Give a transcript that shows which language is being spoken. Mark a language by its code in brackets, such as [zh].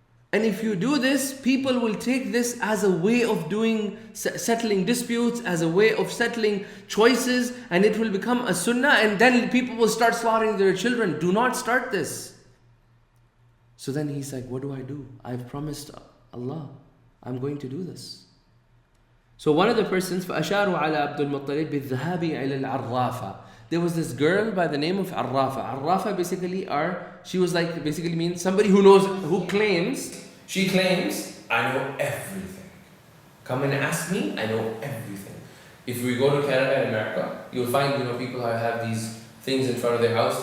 [en] And if you do this, people will take this as a way of settling disputes, as a way of settling choices, and it will become a sunnah, and then people will start slaughtering their children. Do not start this. So then he's like, what do I do? I've promised Allah, I'm going to do this. So one of the persons, [ar] فَأَشَارُوا عَلَى عَبْدُ الْمُطَّلِبِ بِالذَّهَابِ إِلَى الْعَرَّافَةِ. [en] There was this girl by the name of Arrafa. Arrafa she was like, basically means somebody who knows, she claims, I know everything. Come and ask me, I know everything. If we go to Canada and America, you'll find, people who have these things in front of their house.